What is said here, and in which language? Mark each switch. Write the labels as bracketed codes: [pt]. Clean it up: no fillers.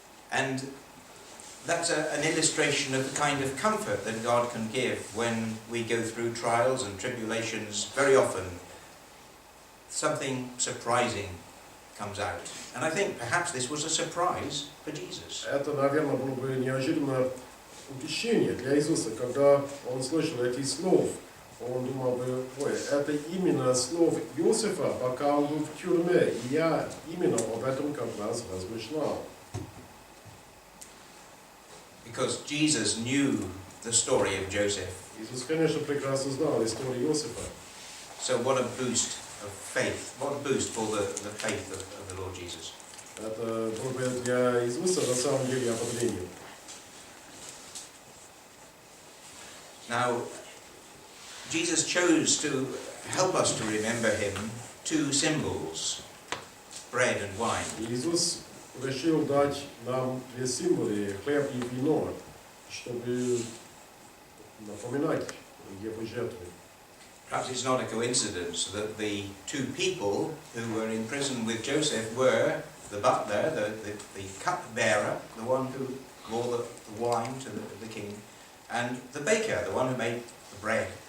[en] And that's an illustration of the kind of comfort that God can give when we go through trials and tribulations. Very often, something surprising comes out. And I think perhaps this was a surprise for Jesus. [ru] Это, наверное, было бы неожиданное утешение для Иисуса, когда он слышал эти слова. Он думал бы, ой, это именно слов Иосифа, пока он был в тюрьме. И я именно об этом как раз размышлял. [en] Because Jesus knew the story of Joseph. [ru] Иисус, конечно, прекрасно знал историю Иосифа. [en] So what a boost of faith. What a boost for the faith of the Lord Jesus. [ru] Это было бы для Иисуса на самом деле ободрение. [en] Now, Jesus chose to help us to remember him two symbols, bread and wine. [ru] Иисус решил дать нам две символы, хлеб и вино, чтобы напоминать его жертвы. [en] Perhaps it's not a coincidence that the two people who were in prison with Joseph were the butler, the cupbearer, the one who bore the wine to the king, and the baker, the one who made the bread.